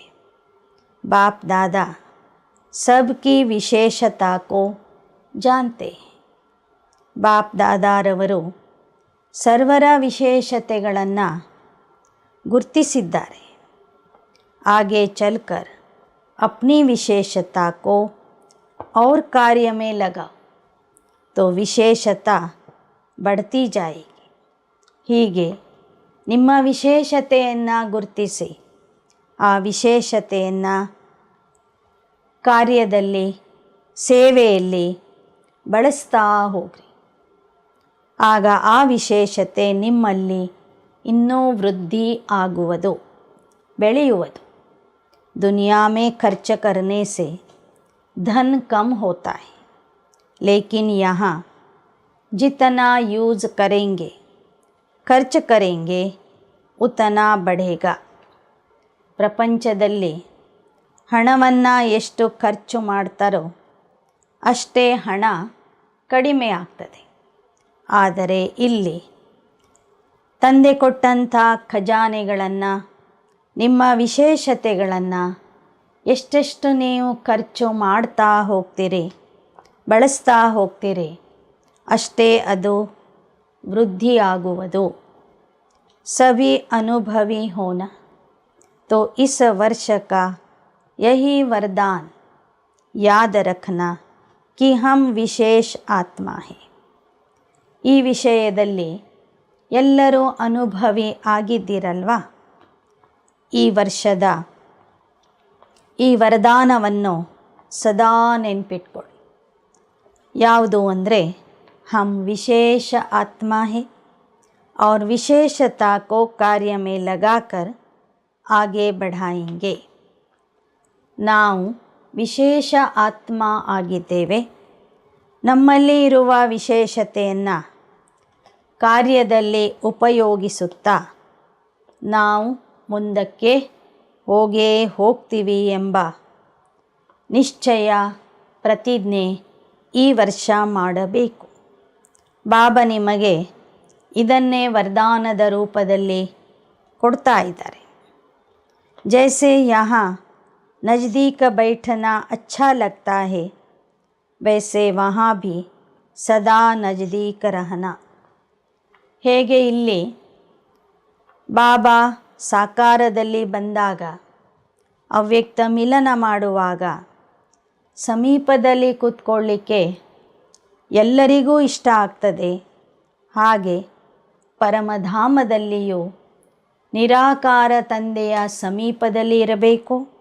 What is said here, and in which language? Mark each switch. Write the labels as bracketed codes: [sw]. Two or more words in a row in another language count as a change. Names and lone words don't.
[hi] बाप दादा सबकी विशेषता को जानते. [kn] ಬಾಪ್ ದಾದಾರವರು ಸರ್ವರ ವಿಶೇಷತೆಗಳನ್ನು ಗುರ್ತಿಸಿದ್ದಾರೆ. [hi] आगे चलकर अपनी विशेषता को और कार्य में लगाओ तो विशेषता बढ़ती जाएगी. [kn] ಹೀಗೆ ನಿಮ್ಮ ವಿಶೇಷತೆಯನ್ನು ಗುರುತಿಸಿ ಆ ವಿಶೇಷತೆಯನ್ನು ಕಾರ್ಯದಲ್ಲಿ, ಸೇವೆಯಲ್ಲಿ ಬಳಸ್ತಾ ಹೋಗ್ರಿ. ಆಗ ಆ ವಿಶೇಷತೆ ನಿಮ್ಮಲ್ಲಿ ಇನ್ನೂ ವೃದ್ಧಿ ಆಗುವುದು, ಬೆಳೆಯುವುದು. [hi] दुनिया में खर्च करने से धन कम होता है, लेकिन यहाँ जितना यूज़ करेंगे, खर्च करेंगे, उतना बढ़ेगा. [kn] ಪ್ರಪಂಚದಲ್ಲಿ ಹಣವನ್ನು ಎಷ್ಟು ಖರ್ಚು ಮಾಡ್ತಾರೋ ಅಷ್ಟೇ ಹಣ ಕಡಿಮೆ ಆಗ್ತದೆ. ಆದರೆ ಇಲ್ಲಿ ತಂದೆ ಕೊಟ್ಟಂಥ ಖಜಾನೆಗಳನ್ನು, ನಿಮ್ಮ ವಿಶೇಷತೆಗಳನ್ನು ಎಷ್ಟೆಷ್ಟು ನೀವು ಖರ್ಚು ಮಾಡ್ತಾ ಹೋಗ್ತೀರಿ, ಬಳಸ್ತಾ ಹೋಗ್ತೀರಿ, ಅಷ್ಟೇ ಅದು ವೃದ್ಧಿಯಾಗುವುದು. [hi] सभी अनुभवी होना तो इस वर्ष का यही वरदान याद रखना कि हम विशेष आत्मा है. [kn] ಈ ವಿಷಯದಲ್ಲಿ ಎಲ್ಲರೂ ಅನುಭವಿ ಆಗಿದ್ದೀರಲ್ವಾ? ಈ ವರ್ಷದ ಈ ವರದಾನವನ್ನು ಸದಾ ನೆನ್ಪಿಟ್ಕೊಳ್ಳಿ. ಯಾವುದು ಅಂದರೆ, [hi] हम विशेष आत्मा है और विशेषता को कार्य में लगाकर आगे बढ़ाएंगे. [kn] ನಾವು ವಿಶೇಷ ಆತ್ಮ ಆಗಿದ್ದೇವೆ. ನಮ್ಮಲ್ಲಿ ಇರುವ ವಿಶೇಷತೆಯನ್ನು ಕಾರ್ಯದಲ್ಲಿ ಉಪಯೋಗಿಸುತ್ತಾ ನಾವು ಮುಂದಕ್ಕೆ ಹೋಗೇ ಹೋಗ್ತೀವಿ ಎಂಬ ನಿಶ್ಚಯ, ಪ್ರತಿಜ್ಞೆ ಈ ವರ್ಷ ಮಾಡಬೇಕು. ಬಾಬಾ ನಿಮಗೆ ಇದನ್ನೇ ವರದಾನದ ರೂಪದಲ್ಲಿ ಕೊಡ್ತಾ ಇದ್ದಾರೆ. [hi] जैसे यहाँ नज़दीक बैठना अच्छा लगता है, वैसे वहाँ भी सदा नज़दीक रहना. [kn] ಹೇಗೆ ಇಲ್ಲಿ ಬಾಬಾ ಸಾಕಾರದಲ್ಲಿ ಬಂದಾಗ, ಅವ್ಯಕ್ತ ಮಿಲನ ಮಾಡುವಾಗ ಸಮೀಪದಲ್ಲಿ ಕೂತ್ಕೊಳ್ಳಿಕ್ಕೆ ಎಲ್ಲರಿಗೂ ಇಷ್ಟ ಆಗ್ತದೆ, ಹಾಗೆ ಪರಮಧಾಮದಲ್ಲಿಯೂ ನಿರಾಕಾರ ತಂದೆಯ ಸಮೀಪದಲ್ಲಿ ಇರಬೇಕು.